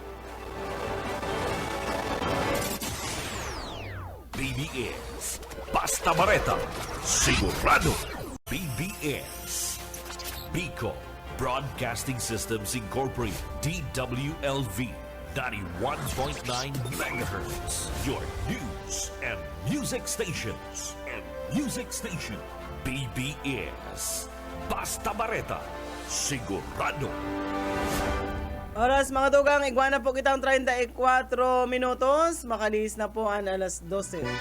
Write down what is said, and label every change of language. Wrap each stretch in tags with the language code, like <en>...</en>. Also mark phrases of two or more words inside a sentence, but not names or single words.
<bik>BBS Basta Bareta, sigurado. BBS Bicol Broadcasting Systems Incorporated, DWLV 91.9 MHz,</bik> <en>your news and music stations.</en> <bik>BBS Basta Bareta, sigurado. Oras mga tugang, igwana po kitang 34 minutos. Makalis na po ang alas 12.</bik>